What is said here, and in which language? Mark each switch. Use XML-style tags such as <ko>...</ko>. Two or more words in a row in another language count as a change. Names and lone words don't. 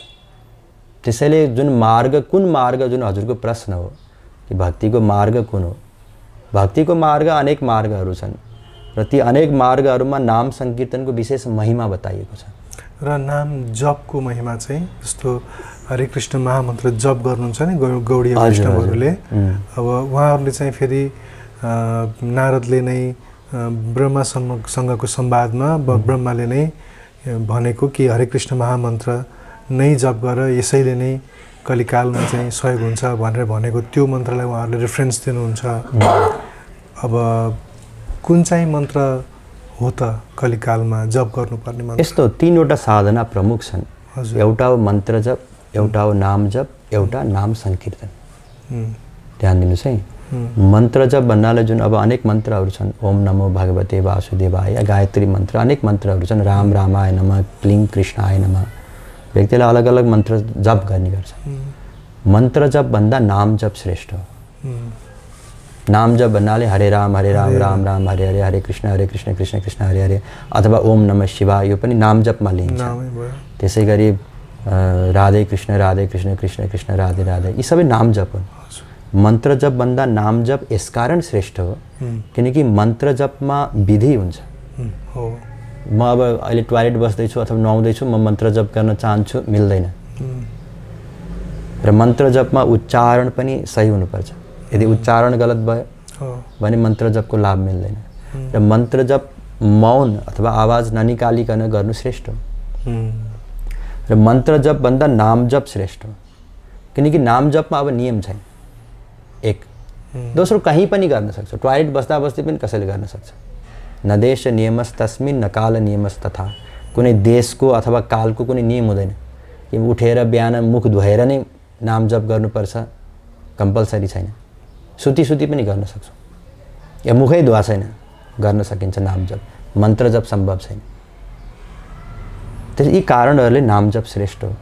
<ne>त्यसैले जुन मार्ग, कुन मार्ग, जुन हजुरको प्रश्न हो कि भक्तिको मार्ग कुन हो, भक्तिको मार्ग अनेक मार्गहरू छन् र ती अनेक मार्गहरूमा नाम संकीर्तनको विशेष महिमा बताइएको छ। र नाम जपको महिमा चाहिँ जस्तो हरे कृष्ण महामन्त्र जप गर्नुहुन्छ नि गौडीय वैष्णवहरूले, अब उहाँहरूले चाहिँ फेरि नारदले नै ब्रह्मासँगको संवादमा ब्रह्माले नै भनेको कि हरे कृष्ण महामन्त्र नै जप गर, यसैले नै कलिकालमा चाहिँ सहयोग हुन्छ भनेर भनेको त्यो मन्त्रलाई उहाँहरूले रेफरेन्स दिनुहुन्छ। अब कुन चाहिँ मन्त्र हो त कलिकालमा जप गर्नुपर्ने मन्त्र? यस्तो 3वटा साधना प्रमुख छन्। एउटा हो मन्त्र जप, एउटा हो नाम जप, एउटा नाम संकीर्तन। ध्यान दिनुहोस् है। मन्त्र जप भन्नाले जुन अब अनेक मन्त्रहरू छन्,</ne> <sa>ओम नमो भगवते वासुदेवाय,</sa> <ne>गायत्री मन्त्र, अनेक मन्त्रहरू छन्,</ne> <sa>राम रामाय नमः, क्लीं कृष्णाय नमः। व्यक्तिले अलग अलग मन्त्र जप गर्ने गर्छ। मन्त्र जप भन्दा नाम जप श्रेष्ठ हो।</sa> <ne>नाम जप भन्नाले</ne> <sa>हरे राम राम राम हरे हरे, हरे कृष्ण कृष्ण कृष्ण हरे हरे, अथवा ओम नमः शिवाय,</sa> <ne>यो पनि नाम जपमा लिइन्छ। त्यसै गरी</ne> <sa>राधे कृष्ण कृष्ण कृष्ण राधे राधे,</sa> <ne>यी सबै नाम जप हुन्। मन्त्र जप भन्दा नाम जप यसकारण श्रेष्ठ हो किनकि मन्त्र जपमा विधि हुन्छ। म अब अहिले टोयलेट बस्दैछु अथवा नुहाउँदैछु, म मन्त्र जप गर्न चाहन्छु, मिल्दैन। र मन्त्र जपमा उच्चारण पनि सही हुनुपर्छ। यदि उच्चारण गलत भयो भने मन्त्र जपको लाभ मिल्दैन। र मन्त्र जप मौन अथवा आवाज ननिकालिकन गर्नु श्रेष्ठ हो। र मन्त्र जप भन्दा नाम जप श्रेष्ठ हो किनकि नाम जपमा अब नियम छैन। एक दोस्रो कहीँ पनि गर्न सक्छ, टोयलेट बस्दा बस्दै पनि कसैले गर्न सक्छ।</ne> <sa>न देश नियमस तस्मिन् न काल नियमस तथा,</sa> <ne>कुनै देशको अथवा कालको कुनै नियम हुँदैन कि उठेर बिहान मुख धोएर नै नाम जप गर्नुपर्छ, कम्पलसरी छैन। सुती पनि गर्न सक्छौँ, या मुखै धुवा छैन गर्न सकिन्छ नाम जप। मन्त्र जप सम्भव छैन। त्यस यी कारणहरूले नाम जप श्रेष्ठ हो।</ne>